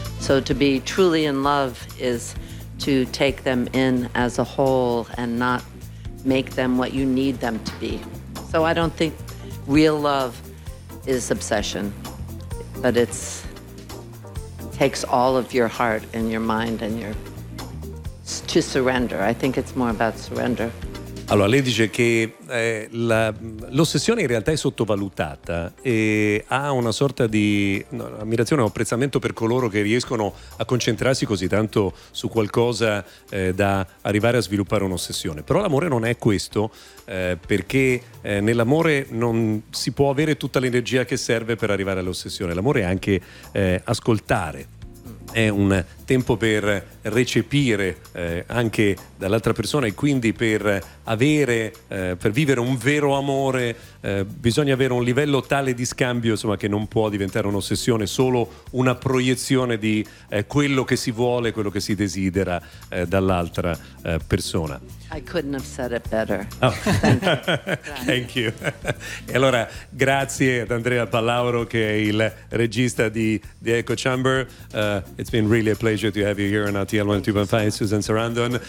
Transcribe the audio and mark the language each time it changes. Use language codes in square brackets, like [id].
[en] So to be truly in love is to take them in as a whole and not make them what you need them to be. So I don't think real love is obsession, but it's takes all of your heart and your mind and your to surrender. I think it's more about surrender. [it] Allora, lei dice che l'ossessione in realtà è sottovalutata e ha una sorta di ammirazione o apprezzamento per coloro che riescono a concentrarsi così tanto su qualcosa da arrivare a sviluppare un'ossessione. Però l'amore non è questo, perché nell'amore non si può avere tutta l'energia che serve per arrivare all'ossessione. L'amore è anche ascoltare. È un tempo per recepire anche dall'altra persona, e quindi per avere, per vivere un vero amore bisogna avere un livello tale di scambio, insomma, che non può diventare un'ossessione, solo una proiezione di quello che si vuole, quello che si desidera dall'altra persona. [en] I couldn't have said it better. Oh. Thank you. [it] E allora grazie ad Andrea Pallauro, che è il regista di The Echo Chamber. [en] It's been really a pleasure to have you here on RTL 102.5, Susan Sarandon.